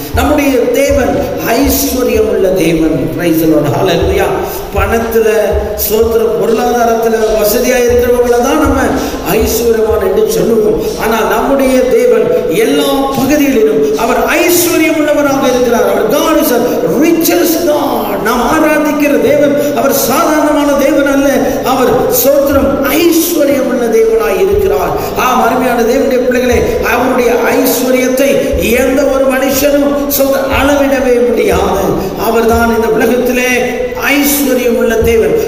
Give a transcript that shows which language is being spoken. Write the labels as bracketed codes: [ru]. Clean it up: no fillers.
[ta] நம்முடைய தேவன் ஐஸ்வர்யம் உள்ள தேவன். [en] Praise the lord. [ta] ஹல்லேலூயா. பணத்துல ஸ்தோத்திரம் பொருளாதாரத்துல வசதியா இருக்கிறவங்கள தான் நம்ம ஐஸ்வர்யவான் என்று சொல்லுவோம். ஆனால் நம்முடைய தேவன் எல்லா பகுதிகளிலும் அவர் ஐஸ்வர்யம் உள்ளவராக இருக்கிறார். அவர் [en] God is a richest God. [ta] நாம் ஆராதிக்கிற தேவன் அவர் சாதாரணமான தேவன் அல்ல. அவர் ஸ்தோத்திரம் ஐஸ்வர்யம் உள்ள தேவனாய் இருக்கிறார். ஆம், அருமையான தேவனுடைய பிள்ளைகளே, அவருடைய ஐஸ்வர்யத்தை எந்த ஒரு மனுஷனும் அளவிடவே முடியாது. அவர்தான் இந்த உலகத்திலே ஐஸ்வர்யம் உள்ள தேவன்.